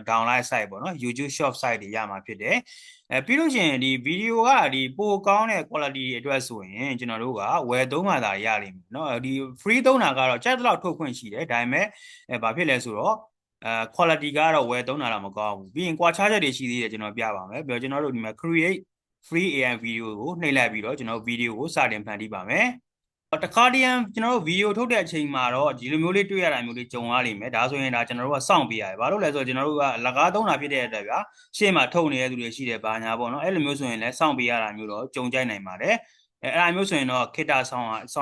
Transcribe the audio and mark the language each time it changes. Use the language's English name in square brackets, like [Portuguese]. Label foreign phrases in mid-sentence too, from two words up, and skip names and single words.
[English] download site [Burmese] ပေါ့နော် [English] YouTube short site [Burmese] တွေရမှာဖြစ်တယ်ပြီးလို့ရှိရင်ဒီဗီဒီယိုကဒီပိုကောင်းတဲ့ quality အတွက်ဆိုရင်ကျွန်တော်တို့ကဝ ယ်သုံးမှသာရလိမ့်မယ်เนาะဒီ free သုံးတာကတော့ကြက်တလောက်ထုတ်ခွင့်ရှိတယ်ဒါပေမဲ့ဘာဖြစ်လဲဆိုတော့quality ကတော့ဝယ်သုံးတာတော့မကောင်းဘူးပြီးရင်ကွာခြားချက်တွေရှိသေးတယ်ကျွန်တော်ပြပါမယ်ပြီးတော့ကျွန်တော်တို့ဒီမှာ [English] create free AI video [Burmese] ကိုနှိပ်လိုက်ပြီးတော့ကျွန်တော်ဗီဒီယိုကိုစတင်ဖန်တီးပါမယ်တခါတည်းကျွန်တော်တို့ဗီဒီယိုထုတ်တဲ့အချိန်မှာတော့ဒီလိုမျိုးလေးတွေ့ရတာမျိုးလေးကြုံရလိမ့်မယ်ဒါဆိုရင်ဒါကျွန်တော်တို့ကစောင့်ပေးရတယ်ဘာလို့လဲဆိုတော့ကျွန်တော်တို့ကလကားသုံးတာဖြစ် တဲ့အတွက်ဗျာရှေ့မှာထုတ်နေတဲ့သူတွေရှိတယ်ဘာညာပေါ့နော်အဲ့လိုမျိုးဆိုရင်လည်းစောင့်ပေးရတာမျိုးတော့ကြုံကြိုက်နိုင်ပါတယ်အဲ့ဒါမျိုးဆိုရင်တော့ခေတ္တစော